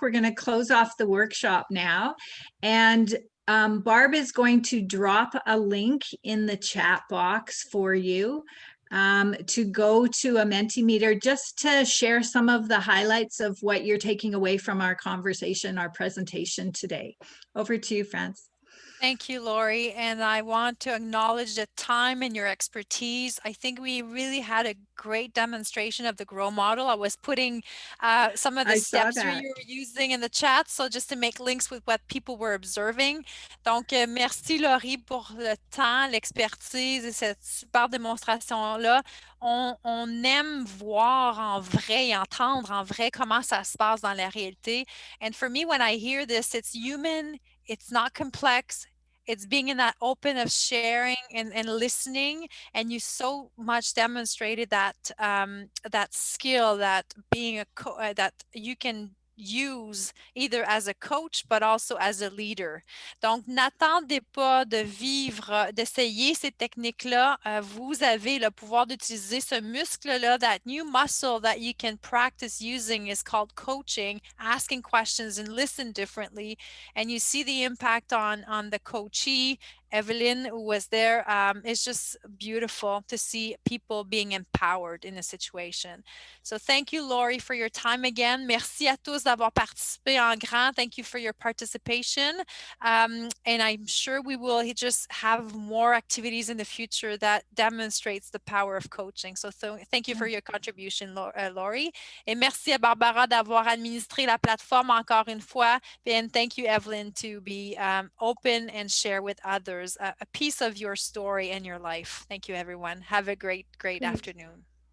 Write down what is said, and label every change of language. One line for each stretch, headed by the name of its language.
English: We're going to close off the workshop now. And Barb is going to drop a link in the chat box for you to go to a Mentimeter, just to share some of the highlights of what you're taking away from our conversation, our presentation today. Over to you, France. Thank you, Lori. And I want to acknowledge the time and your expertise. I think we really had a great demonstration of the GROW model. I was putting some of the I saw steps you that. were using in the chat, so just to make links with what people were observing.
French: Donc, merci Lori pour le temps, l'expertise et cette super démonstration-là. On aime voir en vrai et entendre en vrai comment ça se passe dans la réalité.
English: And for me, when I hear this, it's human. It's not complex. It's being in that open of sharing and listening. And you so much demonstrated that that skill, that being that you can use either as a coach, but also as a leader.
French: Donc, n'attendez pas de vivre, d'essayer ces techniques-là. Vous avez le pouvoir d'utiliser ce muscle-là,
English: that new muscle that you can practice using is called coaching, asking questions and listen differently. And you see the impact on the coachee, Evelyn, who was there. It's just beautiful to see people being empowered in a situation. So thank you, Lori, for your time again.
French: Merci à tous d'avoir participé en grand.
English: Thank you for your participation. And I'm sure we will just have more activities in the future that demonstrates the power of coaching. So thank you for your contribution, Lori.
French: Et merci à Barbara d'avoir administré la plateforme encore une fois.
English: And thank you, Evelyn, to be open and share with others a piece of your story and your life. Thank you, everyone. Have a great afternoon.